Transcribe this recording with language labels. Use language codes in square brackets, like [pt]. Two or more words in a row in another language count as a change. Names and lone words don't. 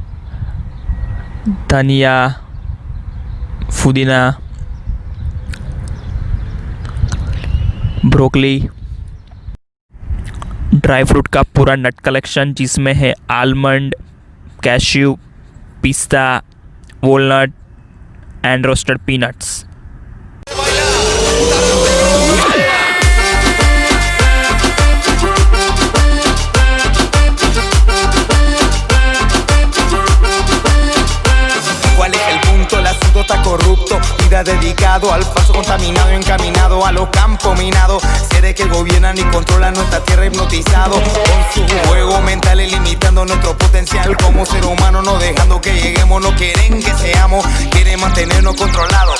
[hi] धनिया, पुदीना, [en] broccoli, dry fruit [hi] का पूरा [en] nut collection [hi] जिसमें है [en] almond, cashew, pista, walnut and roasted peanuts. [es] Corrupto, vida dedicado al falso contaminado, encaminado a lo campo minado, seres que gobiernan y controlan nuestra tierra hipnotizado con su juego mental limitando nuestro potencial como ser humano, no dejando que lleguemos, no quieren que seamos, quieren mantenernos controlados.